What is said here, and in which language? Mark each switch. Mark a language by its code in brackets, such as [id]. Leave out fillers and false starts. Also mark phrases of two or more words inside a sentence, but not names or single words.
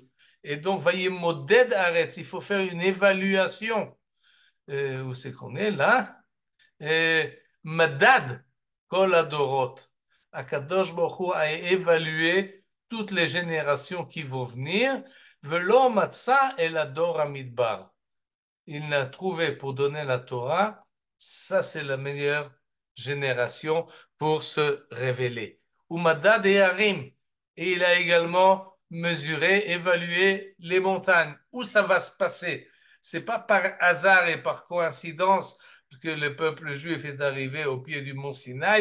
[fr] Et donc, Vayemoded arrête, il faut faire une évaluation. Où c'est qu'on est là? Madad, [he] כל הדורות. הקדוש ברוך הוא [fr] a évalué toutes les générations qui vont venir. [he] ולא מצא אלא דור המדבר. [fr] Il n'a trouvé pour donner la Torah, ça c'est la meilleure génération pour se révéler. [he] ומדד את הרים. [fr] Et il a également mesuré, évalué les montagnes. Où ça va se passer? C'est pas par hasard et par coïncidence que le peuple juif est arrivé au pied du mont Sinaï.